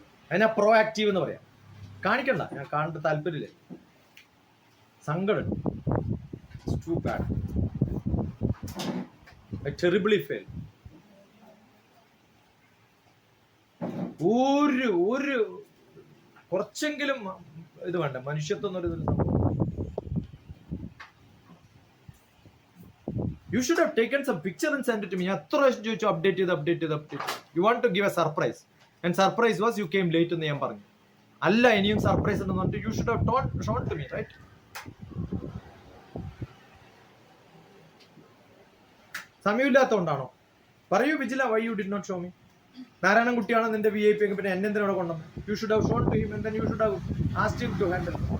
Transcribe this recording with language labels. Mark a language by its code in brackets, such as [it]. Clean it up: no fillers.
[ml] അതിനാ pro active എന്ന് പറയാം. കാണിക്കണ്ട, ഞാൻ കാണേണ്ട താല്പര്യമില്ല. സങ്കടം. [en] Too bad. I terribly failed. [ml] ഒരു കുറച്ചെങ്കിലും ഇത് വേണ്ട, മനുഷ്യത്വം എന്നൊരു സംഭവം. [en] You should have taken some picture and sent it to me. [ml] എത്ര പ്രാവശ്യം ചോദിച്ചു അപ്ഡേറ്റ് ചെയ്ത്. [en] You want to give a surprise. And surprise was you came late [ml] എന്ന് ഞാൻ പറഞ്ഞു. അല്ല, ഇനിയും സർപ്രൈസ് ഉണ്ടെന്ന് പറഞ്ഞിട്ട് [en] you should have shown to me, right? [ml] സമയമില്ലാത്തതുകൊണ്ടാണോ? പറയൂ [en] Vijila, why you did not show me? [ml] നാരായണൻകുട്ടിയാണ് നിന്റെ VIP എങ്കിൽ പിന്നെ എന്നെ എന്തിനാ കൊണ്ടുവന്നത്? [en] You should have shown to him and then you should have asked him to handle.